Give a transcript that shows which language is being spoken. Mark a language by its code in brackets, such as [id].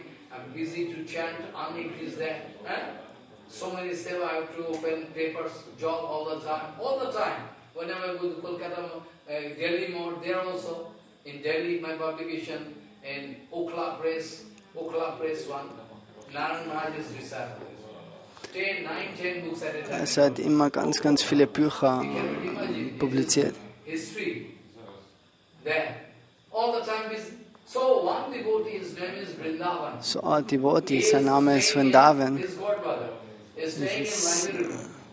[en] I'm busy to chant, Amit is there. So many steps I have to open papers, job all the time. Whenever I go to Kolkata, Delhi more, there also. In Delhi, my publication, in Okla Press one, Naran Maharaj is disciple. 10 books at a time. [de] Er hat immer ganz viele Bücher publiziert. [en] History, there. All the time busy. So one devotee, his name is Vrindavan. [de] So ein Devotee, sein Name ist Vrindavan. [en] His godfather is staying in my room.